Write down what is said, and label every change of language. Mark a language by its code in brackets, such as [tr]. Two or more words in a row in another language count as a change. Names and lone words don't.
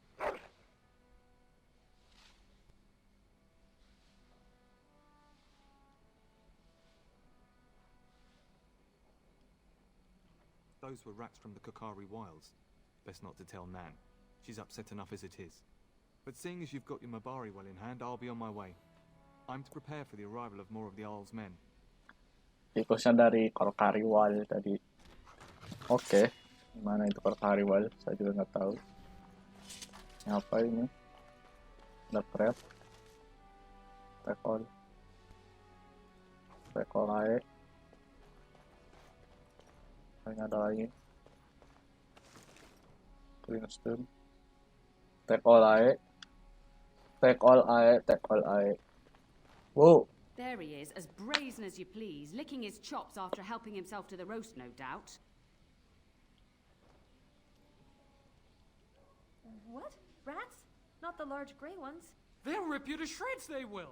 [en] Those were rats from the Kokari Wilds. Best not to tell Nan. She's upset enough as it is. But seeing as you've got your Mabari well in hand, I'll be on my way. I'm to prepare for the arrival of more of the Jarl's men. [id] Tikusnya dari Korkariwal tadi. Oke. Gimana itu Korkariwal? Saya juga nggak tahu. Ini apa ini? Ada trap. [jv] Tekol. Tekol ae. [id] Ini ada lagi. Greenstone. [jv] Tekol ae. Tekol ae. Tekol ae. Whoa. [en] There he is, as brazen as you please, licking his chops after helping himself to the roast, no doubt. What? Rats? Not the large grey ones. They'll rip you to shreds, they will.